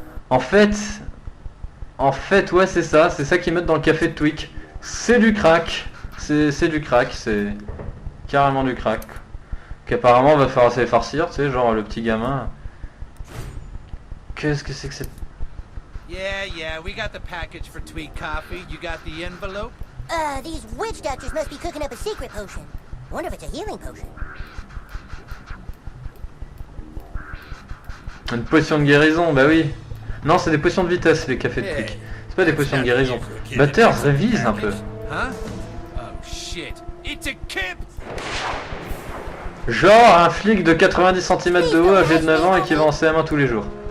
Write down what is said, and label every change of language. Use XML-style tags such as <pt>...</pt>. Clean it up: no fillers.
<fr>En fait ouais c'est ça qu'ils mettent dans le café de Tweak. C'est du crack. C'est du crack, c'est carrément du crack. Qu'apparemment va falloir se farcir, tu sais, genre le petit gamin. Qu'est-ce que c'est que cette...</fr> <en>Yeah, we got the package for Tweak Coffee. You got the envelope? These witch doctors must be cooking up a secret potion. Wonder if it's a healing potion.</en> <fr>Une potion de guérison, bah oui. Non, c'est des potions de vitesse, les cafés de Tweak. C'est pas des potions de guérison. Butters, révise un peu.</fr> <en>Huh? Oh shit. It's a kid!</en> <fr>Genre un flic de 90 cm de haut, âgé de 9 ans et qui va en CM1 tous les jours.</fr>